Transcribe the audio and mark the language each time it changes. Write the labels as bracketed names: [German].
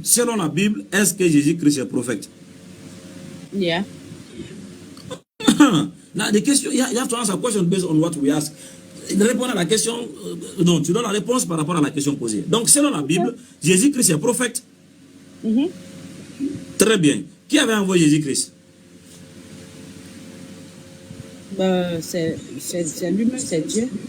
[French] Selon la Bible, est-ce que Jésus-Christ est prophète? [English] Yeah. Now, the question, you have to answer a question based on what we ask. [French] Répondre à la question, non, tu donnes la réponse par rapport à la question posée. Donc, selon la Bible, Jésus-Christ est prophète. Très bien. Qui avait envoyé Jésus-Christ? C'est lui-même, c'est Dieu.